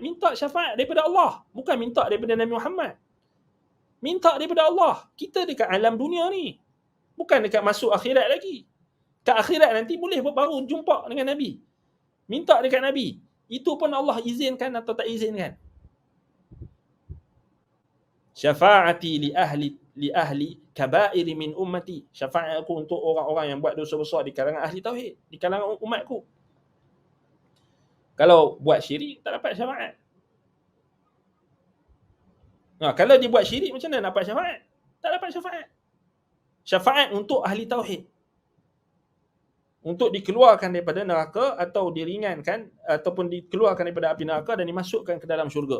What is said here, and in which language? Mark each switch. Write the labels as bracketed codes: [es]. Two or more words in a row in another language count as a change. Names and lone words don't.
[ms] Minta syafaat daripada Allah. Bukan minta daripada Nabi Muhammad. Minta daripada Allah. Kita dekat alam dunia ni. Bukan dekat masuk akhirat lagi. Kat akhirat nanti boleh baru jumpa dengan Nabi. Minta dekat Nabi. Itu pun Allah izinkan atau tak izinkan. [ar] شفاعتي لأهل الكبائر من أمتي. [ms] Syafaat aku untuk orang-orang yang buat dosa besar di kalangan ahli tauhid, di kalangan umatku. Kalau buat syirik tak dapat syafaat. Nah, kalau dia buat syirik macam mana dapat syafaat? Tak dapat syafaat. Syafaat untuk ahli tauhid. untuk dikeluarkan daripada neraka atau diringankan ataupun dikeluarkan daripada api neraka dan dimasukkan ke dalam syurga.